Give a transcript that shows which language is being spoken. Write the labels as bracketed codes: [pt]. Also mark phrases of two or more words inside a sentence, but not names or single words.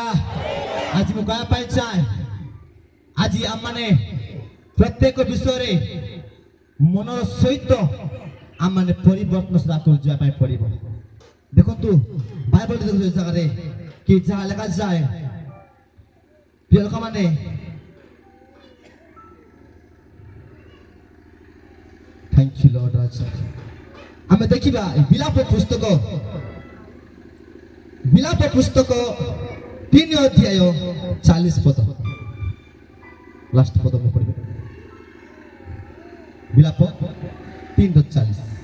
[or] ଆଜି ମୁଁ କହିବା ପାଇଁ ଚାହେଁ ଆଜି ଆମମାନେ ପ୍ରତ୍ୟେକ ବିଷୟରେ ମନର ସହିତ ଆମମାନେ ପରିବର୍ତ୍ତନ ସଦା କରି ଯିବା ପାଇଁ ପଡ଼ିବ। ଦେଖନ୍ତୁ ବାଇବଲ ଦେଖନ୍ତୁ ଜାଗାରେ କି ଯାହା ଲେଖାଯାଏ, ପ୍ରିୟ ଲୋକମାନେ, [en] thank you lord raja. [or] ଆମେ ଦେଖିବା ବିଳାପ ପୁସ୍ତକ 3 ଅଧ୍ୟାୟ 40 ପଦ, ଲାଷ୍ଟ ପଦ ମୁଁ ପଢ଼ିବି। ବିଳାପ 3:40।